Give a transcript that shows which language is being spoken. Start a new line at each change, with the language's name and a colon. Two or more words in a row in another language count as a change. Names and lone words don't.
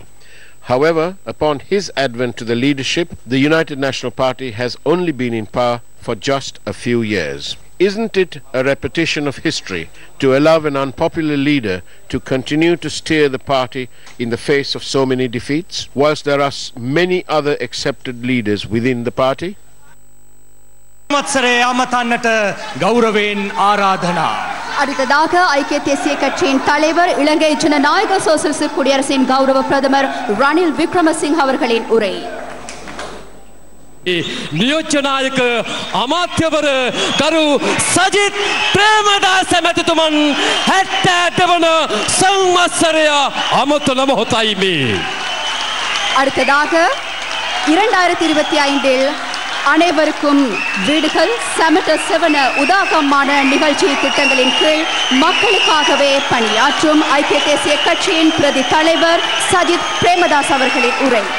English: However, upon his advent to the leadership, the United National Party has only been in power for just a few years. Isn't it a repetition of history to allow an unpopular leader to continue to steer the party in the face of so many defeats, whilst there are many other accepted leaders within the party?
Tamil: அடுத்ததாக ஐக்கிய தேசிய கட்சியின் தலைவர் இலங்கை ஜனநாயக சோசலிச குடியரசின் கௌரவ பிரதமர் ரணில் விக்ரமசிங்க அவர்களின் உரை.
Sinhala: නියෝජ්‍යනායක අමාත්‍යවර ගරු සජිත් ප්‍රේමදාස මැතිතුමන් 72 වන සංවත්සරය අමතන මොහොතයි මේ.
Tamil: அடுத்ததாக 2025 அனைவருக்கும் வீடுகள் சமட்ட செவன உதாகமான நிகழ்ச்சி திட்டங்களின் கீழ் மக்களுக்காகவே பணியாற்றும் ஐக்கிய தேசிய கட்சியின் பிரதி தலைவர் சஜித் பிரேமதாஸ் அவர்களின் உரை.